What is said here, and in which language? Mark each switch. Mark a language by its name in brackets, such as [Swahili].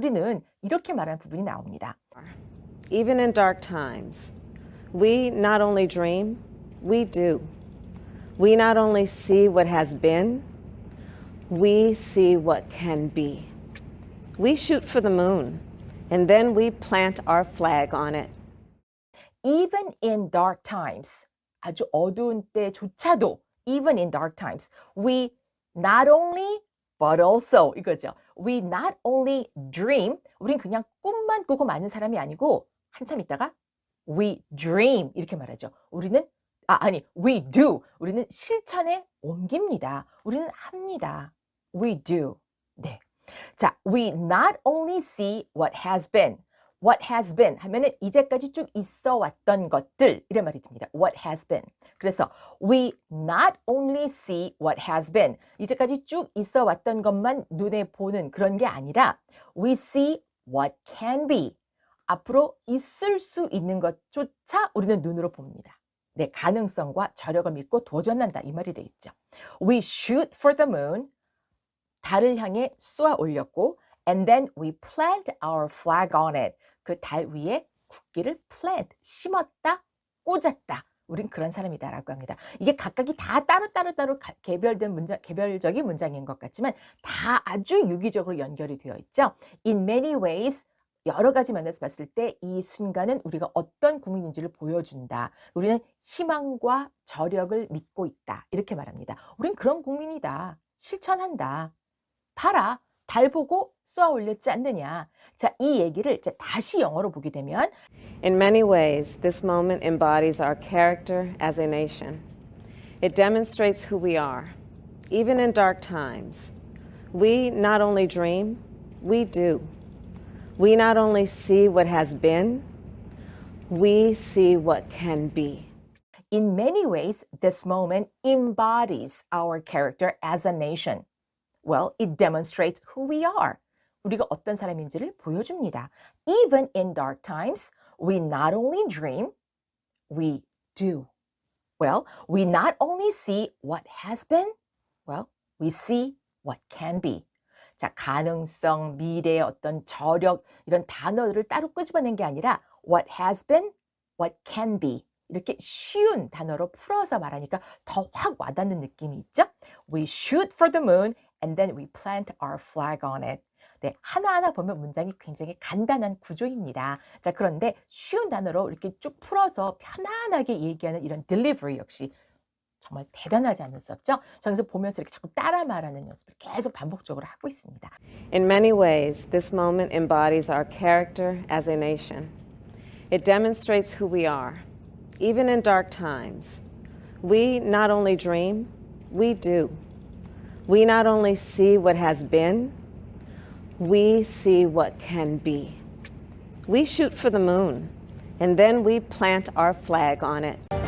[Korean] 우리는 이렇게 말하는 부분이 나옵니다. [English] Even in dark times, we not only dream, we do. We not only see what has been, we see what can be. We shoot for the moon, and then we plant our flag on it. Even in dark times, [Korean] 아주 어두운 때조차도 [English] even in dark times, we not only but also [Korean] 이거죠. [English] We not only dream, [Korean] 우린 그냥 꿈만 꾸고 마는 사람이 아니고 한참 있다가 [English] we dream [Korean] 이렇게 말하죠. 우리는 [English] we do. [Korean] 우리는 실천에 옮깁니다. 우리는 합니다. [English] We do. [Korean] 네. [English] 자, we not only see what has been. [Korean] What has been 하면은 이제까지 쭉 있어 왔던 것들 이런 말이 됩니다. [English] What has been. 그래서 we not only see what has been. [Korean] 이제까지 쭉 있어 왔던 것만 눈에 보는 그런 게 아니라 [English] we see what can be. [Korean] 앞으로 있을 수 있는 것조차 우리는 눈으로 봅니다. 네, 가능성과 저력을 믿고 도전한다 이 말이 되겠죠. [English] We shoot for the moon. [Korean] 달을 향해 쏘아 올렸고 [English] and then we plant our flag on it. [Korean] 그 달 위에 국기를 plant, 심었다, 꽂았다. 우린 그런 사람이다라고 합니다. 이게 각각이 다 따로 개별된 문장, 개별적인 문장인 것 같지만 다 아주 유기적으로 연결이 되어 있죠. [English] In many ways, [Korean] 여러 가지 면에서 봤을 때 이 순간은 우리가 어떤 국민인지를 보여준다. 우리는 희망과 저력을 믿고 있다. 이렇게 말합니다. 우린 그런 국민이다. 실천한다. 봐라. 달 보고 쏘아 올렸지 않느냐. 자, 이 얘기를 다시 영어로 보게 되면 [English] In many ways, this moment embodies our character as a nation. It demonstrates who we are. Even in dark times, we not only dream, we do. We not only see what has been, we see what can be. In many ways, this moment embodies our character as a nation. Well, it demonstrates who we are. [Korean] 우리가 어떤 사람인지를 보여줍니다. [English] Even in dark times, we not only dream, we do. Well, we not only see what has been, well, we see what can be. [Korean] 자, 가능성, 미래의 어떤 저력 이런 단어들을 따로 끄집어낸 게 아니라 [English] what has been, what can be. [Korean] 이렇게 쉬운 단어로 풀어서 말하니까 더 확 와닿는 느낌이 있죠? [English] We shoot for the moon and then we plant our flag on it. [Korean] 네, 하나하나 보면 문장이 굉장히 간단한 구조입니다. 자, 그런데 쉬운 단어로 이렇게 쭉 풀어서 편안하게 얘기하는 이런 delivery 역시 정말 대단하지 않을 수 없죠? 저기서 보면서 이렇게 자꾸 따라 말하는 연습을 계속 반복적으로 하고 있습니다. [English] In many ways, this moment embodies our character as a nation. It demonstrates who we are. Even in dark times, we not only dream, we do. We not only see what has been, we see what can be. We shoot for the moon, and then we plant our flag on it.